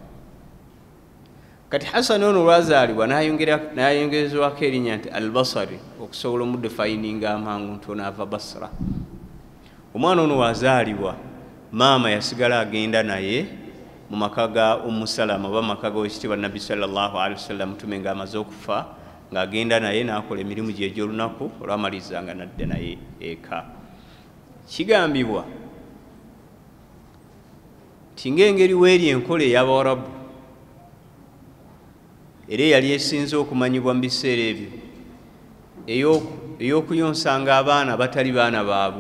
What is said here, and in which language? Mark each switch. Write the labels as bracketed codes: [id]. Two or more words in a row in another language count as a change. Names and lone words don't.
[lg] Kati Hasan ono olwazaalibwa n'ayongezebwako erinnya nti Al-Basri okusobola omudefayininga amangu nti ono ava Basra. Omwana ono wazaalibwa, maama yasigala agenda naye mu maka ga Ummu Salama oba maka g'Oweekitiibwa Nabbi [ar] صلى الله عليه وسلم, [lg] mutume ng'amaze okufa, ng'agenda naye n'akola emirimu gye egy'olunaku, olwamaliza nga nadda naye eka. Kigambibwa nti ng'engeri weeri enkola ey'Abawarabu era yali esinze okumanyibwa mu biseera ebyo ey'okuyonsanga abaana batali baana baabwe.